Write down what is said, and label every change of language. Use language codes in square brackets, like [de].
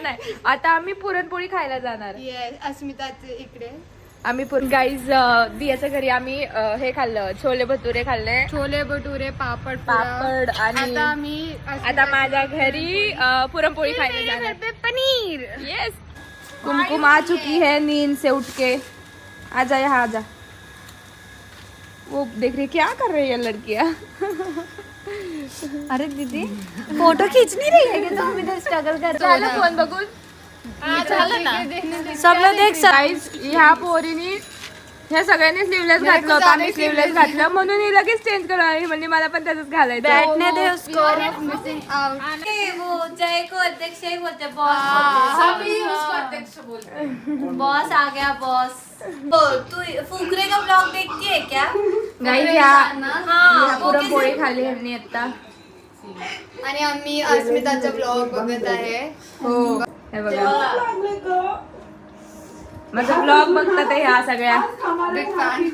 [mr] नाही, आता आम्ही पुरणपोळी खायला जाणार. अस्मिताचे इकडे आम्ही गाईज दियाच्या घरी आम्ही हे खाल्लं, छोले भटुरे खाल्ले. छोले भटुरे, पापड आणि आता माझ्या घरी पुरणपोळी खायला जाणार. पनीर. [hi] यस, कुमकुम आ चुकी है नींद से उठ के. आजा यहाँ आजा. वो देख रही क्या कर रही है लड़कियाँ. अरे दीदी फोटो खींच नहीं रही है कि तुम इधर स्ट्रगल कर रहे हो. [mr] फोन बघून झालं ना, [hi] सब लोग देख [en] Guys. [mr] ह्या पोरीनी ह्या सगळ्यांनी स्लीवलेस घातलं होतं, आम्ही स्लीवलेस घातलं म्हणून ही लगेच चेंज करून आली. म्हणजे मला पण त्याच घालायचं. [hi] बैठने दे उसको. [en] Missing out. [hi] वो जय को अध्यक्ष ही बोलते, बॉस आ गया बॉस. तू फुकरे का ब्लॉग देखती है क्या? [mr] गाईज ह्या पुरणपोळी खाल्ली ह्यांनी आता. आणि आम्ही अस्मिताचा ब्लॉग बघत आहे. हो, हे बघा माझा ब्लॉग बघतात ह्या सगळ्या.